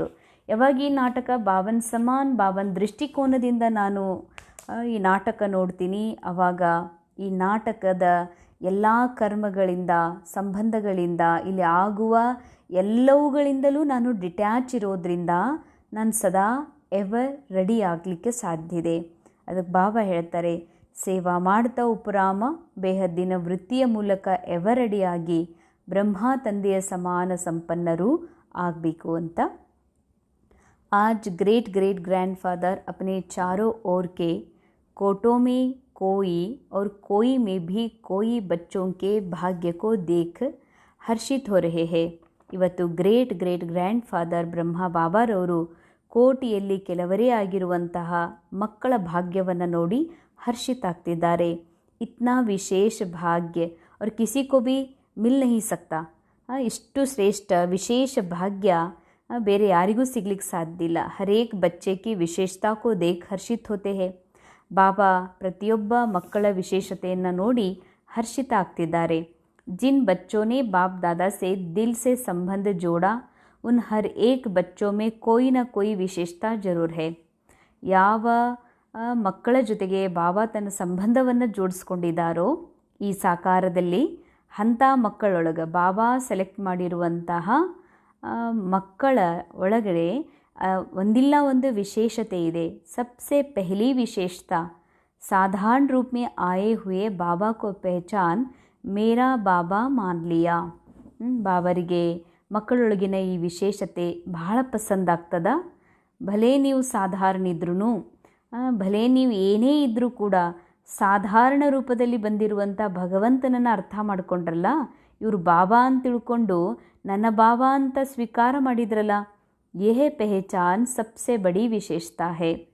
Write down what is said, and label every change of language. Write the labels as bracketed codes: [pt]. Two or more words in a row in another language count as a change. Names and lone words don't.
[kn] ಯಾವಾಗ ಈ ನಾಟಕ ಬಾಬನ ಸಮಾನ, ಬಾಬನ ದೃಷ್ಟಿಕೋನದಿಂದ ನಾನು ಈ ನಾಟಕ ನೋಡ್ತೀನಿ, ಆವಾಗ ಈ ನಾಟಕದ ಎಲ್ಲ ಕರ್ಮಗಳಿಂದ, ಸಂಬಂಧಗಳಿಂದ, ಇಲ್ಲಿ ಆಗುವ ಎಲ್ಲವುಗಳಿಂದಲೂ ನಾನು ಡಿಟ್ಯಾಚ್ ಇರೋದ್ರಿಂದ ನಾನು ಸದಾ [en] ever ready [kn] ಆಗಲಿಕ್ಕೆ ಸಾಧ್ಯ ಇದೆ. ಅದಕ್ಕೆ ಬಾಬಾ ಹೇಳ್ತಾರೆ, ಸೇವಾ ಮಾಡ್ತಾ ಉಪರಾಮ ಬೇಹದ್ದಿನ ವೃತ್ತಿಯ ಮೂಲಕ ಎವರಡಿಯಾಗಿ ಬ್ರಹ್ಮ ತಂದೆಯ ಸಮಾನ ಸಂಪನ್ನರೂ ಆಗಬೇಕು ಅಂತ. [hi] आज [en] great great grandfather [hi] अपने चारों ओर के कोटों में कोई और कोई में भी कोई बच्चों के भाग्य को देख हर्षित हो रहे हैं. [kn] ಇವತ್ತು [en] great great grand father [kn] ಬ್ರಹ್ಮ ಬಾಬಾರವರು ಕೋಟಿಯಲ್ಲಿ ಕೆಲವರೇ ಆಗಿರುವಂತಹ ಮಕ್ಕಳ ಭಾಗ್ಯವನ್ನು ನೋಡಿ ಹರ್ಷಿತಾಗ್ತಿದ್ದಾರೆ. [hi] इतना विशेष भाग्य और किसी को भी मिल नहीं सकता. [kn] ಇಷ್ಟು ಶ್ರೇಷ್ಠ ವಿಶೇಷ ಭಾಗ್ಯ ಬೇರೆ ಯಾರಿಗೂ ಸಿಗ್ಲಿಕ್ಕೆ ಸಾಧ್ಯ ಇಲ್ಲ. [hi] हरेक बच्चे की विशेषता को देख हर्षित होते हैं. [kn] ಬಾಬಾ ಪ್ರತಿಯೊಬ್ಬ ಮಕ್ಕಳ ವಿಶೇಷತೆಯನ್ನು ನೋಡಿ ಹರ್ಷಿತ ಆಗ್ತಿದ್ದಾರೆ. [hi] जिन बच्चों ने बाप दादा से दिल से संबंध जोड़ा उन हर एक बच्चों में कोई ना कोई विशेषता जरूर है. [kn] ಯಾವ ಮಕ್ಕಳ ಜೊತೆಗೆ ಬಾಬಾ ತನ್ನ ಸಂಬಂಧವನ್ನು ಜೋಡಿಸ್ಕೊಂಡಿದ್ದಾರೋ ಈ ಸಾಕಾರದಲ್ಲಿ ಅಂಥ ಮಕ್ಕಳೊಳಗೆ ಬಾಬಾ ಸೆಲೆಕ್ಟ್ ಮಾಡಿರುವಂತಹ ಮಕ್ಕಳ ಒಳಗಡೆ ಒಂದಿಲ್ಲ ಒಂದು ವಿಶೇಷತೆ ಇದೆ. [hi] सबसे पहली विशेषता साधारण रूप में आए हुए बाबा को पहचान मेरा बाबा मान लिया. [kn] ಬಾಬರಿಗೆ ಮಕ್ಕಳೊಳಗಿನ ಈ ವಿಶೇಷತೆ ಬಹಳ ಪಸಂದಾಗ್ತದ. ಭಲೇ ನೀವು ಸಾಧಾರಣ ಇದ್ರೂ, ಭಲೇ ನೀವು ಏನೇ ಇದ್ದರೂ ಕೂಡ ಸಾಧಾರಣ ರೂಪದಲ್ಲಿ ಬಂದಿರುವಂಥ ಭಗವಂತನನ್ನು ಅರ್ಥ ಮಾಡಿಕೊಂಡ್ರಲ್ಲ, ಇವರು ಬಾಬಾ ಅಂತ ತಿಳ್ಕೊಂಡು ನನ್ನ ಬಾಬಾ ಅಂತ ಸ್ವೀಕಾರ ಮಾಡಿದ್ರಲ್ಲ, [hi] यह पहचान सबसे बड़ी विशेषता है.